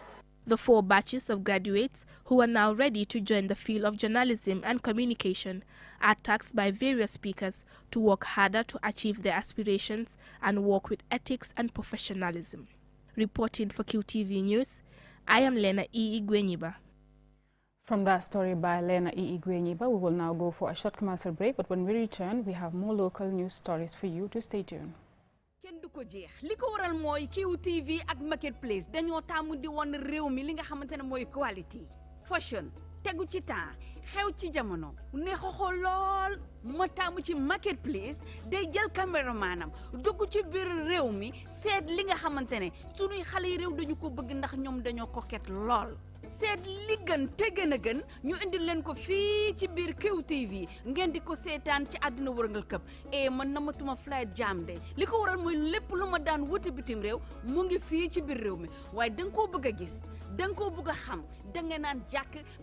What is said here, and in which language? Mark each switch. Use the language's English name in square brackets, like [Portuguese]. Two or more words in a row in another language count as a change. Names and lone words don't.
[English] The 4 batches of graduates who are now ready to join the field of journalism and communication are tasked by various speakers to work harder to achieve their aspirations and work with ethics and professionalism. Reporting for QTV News, I am Lena E. Igwenyiba. From that story by Lena E. Igwenyiba, we will now go for a short commercial break, but when we return, we have more local news stories for you to stay tuned. [Wolof] kenn du ko jeex li ko waral mooy QTV ak Marketplace dañoo taamu di won réew mi li nga xamante ne mooy [English] quality fashion [Wolof] tegu ci temps xew ci jamono neex a xool lool ma taamu ci Marketplace day jël caméramanam dugg ci biir réew mi seet li nga xamante ne sunuy xale yi réew dañu ko bëgg ndax ñoom dañoo coquette lool seet li gën te gën a gën ñu indil leen ko fii ci biir QTV ngeen di ko seetaan ci àdduna wërngal këpp man namatuma flight jam de li ko waral mooy lépp lu ma daan wuti bitim réew mu ngi fii ci biir réew mi waaye da nga koo bëgg a gis da nga koo bëgg a xam da nga naan jàkk